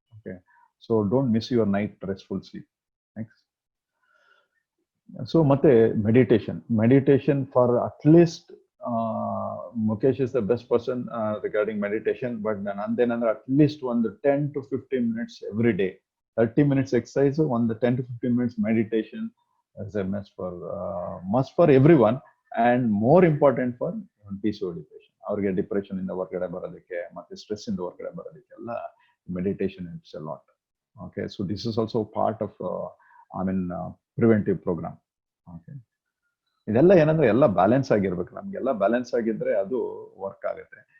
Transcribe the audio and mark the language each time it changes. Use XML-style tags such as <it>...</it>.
<en>Okay, so don't miss your night restful sleep. Next. So</en> <kn>ಮತ್ತೆ</kn> <en>Meditation for at least Mukesh is the best person regarding meditation. But</en> <kn>ನಂದೇನಂದ್ರೆ</kn> <en>At least ಒಂದು 10 to 15 minutes every day. 30 minutes exercise,</en> <kn>ಒಂದು</kn> <en>10 to 15 minutes meditation is a must for everyone, and more important for PCOD patient.</en> <kn>ಅವ್ರಿಗೆ depression ಇಂದ ಹೊರಗಡೆ ಬರೋದಕ್ಕೆ ಮತ್ತೆ stress ಇಂದ ಹೊರಗಡೆ ಬರೋದಕ್ಕೆಲ್ಲ meditation</kn> <en>It's a lot. Okay, so this is also part of preventive programme.</en> <kn>Okay, ಇದೆಲ್ಲ ಏನಂದ್ರೆ ಎಲ್ಲ ಬ್ಯಾಲೆನ್ಸ್ ಆಗಿರ್ಬೇಕು. ನಮ್ಗೆಲ್ಲ ಬ್ಯಾಲೆನ್ಸ್ ಆಗಿದ್ರೆ ಅದು ವರ್ಕ್ ಆಗುತ್ತೆ.</kn>